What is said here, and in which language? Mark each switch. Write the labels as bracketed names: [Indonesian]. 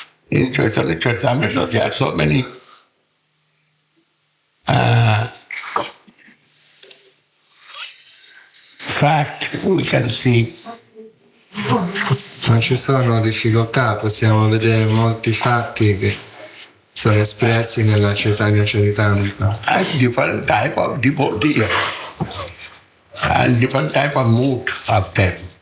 [English] In Chaitanya Charitamrita there are so many facts we can see. [Italian] Non ci sono difficoltà, possiamo vedere molti fatti che sono espressi nella Chaitanya Charitamrita. [English] And different type of devotee and different type of mood of them.